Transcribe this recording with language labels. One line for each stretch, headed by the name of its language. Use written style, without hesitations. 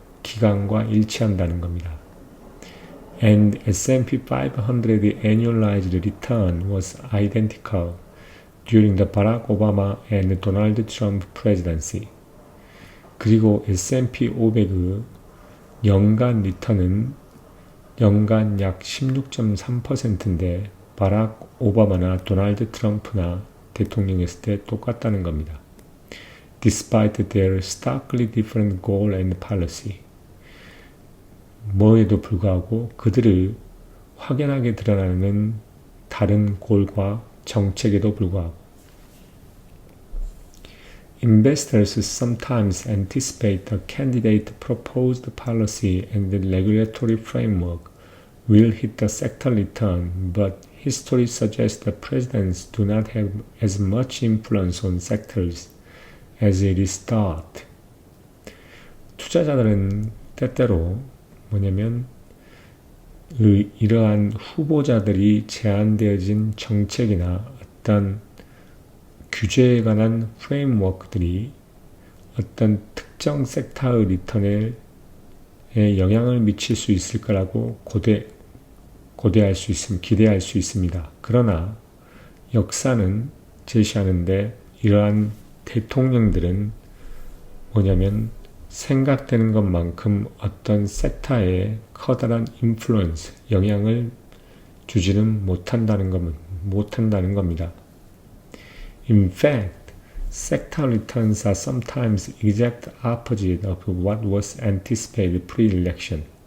Korean: 기간과 일치한다는 겁니다.
English: And S&P 500 annualized return was identical during the Barack Obama and Donald Trump presidency.
Korean: 그리고 S&P 500의 연간 리턴은 연간 약 16.3%인데 바락 오바마나 도널드 트럼프나 대통령이었을 때 똑같다는 겁니다.
English: Despite their starkly different goal and policy.
Korean: 뭐에도 불구하고 그들의 확연하게 드러나는 다른 골과 정책에도 불구하고
English: Investors sometimes anticipate a candidate proposed policy and the regulatory framework will hit the sector return, but history suggests that presidents do not have as much influence on sectors as it is thought.
Korean: 투자자들은 때때로 뭐냐면 이러한 후보자들이 제안되어진 정책이나 어떤 규제에 관한 프레임워크들이 어떤 특정 섹터의 리턴에 영향을 미칠 수 있을 거라고 기대할 수 있습니다. 그러나 역사는 제시하는데 이러한 대통령들은 뭐냐면 생각되는 것만큼 어떤 섹터에 커다란 인플루언스, 영향을 주지는 못한다는 겁니다.
English: In fact, sector returns are sometimes exact opposite of what was anticipated pre-election.